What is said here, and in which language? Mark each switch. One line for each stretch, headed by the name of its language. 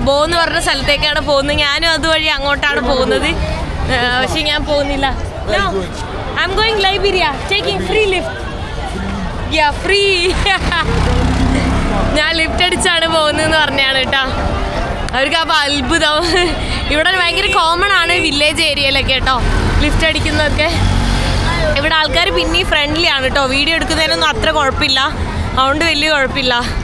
Malayalam: ബോ എന്ന് പറഞ്ഞ സ്ഥലത്തേക്കാണ് പോകുന്നത്. ഞാനും അതുവഴി അങ്ങോട്ടാണ് പോകുന്നത്, പക്ഷെ ഞാൻ പോകുന്നില്ല.
English: No, I'm going Liberia, taking free lift. Yeah, free.
Malayalam: ഞാൻ ലിഫ്റ്റ് അടിച്ചാണ് പോകുന്നതെന്ന് പറഞ്ഞാണ് കേട്ടോ. അവർക്ക് അപ്പോൾ അത്ഭുതം. ഇവിടെ ഭയങ്കര കോമൺ ആണ് വില്ലേജ് ഏരിയയിലൊക്കെ കേട്ടോ ലിഫ്റ്റ് അടിക്കുന്നതൊക്കെ. ഇവിടെ ആൾക്കാർ പിന്നെയും ഫ്രണ്ട്ലി ആണ് കേട്ടോ. വീഡിയോ എടുക്കുന്നതിനൊന്നും അത്ര കുഴപ്പമില്ല, അതുകൊണ്ട് വലിയ കുഴപ്പമില്ല.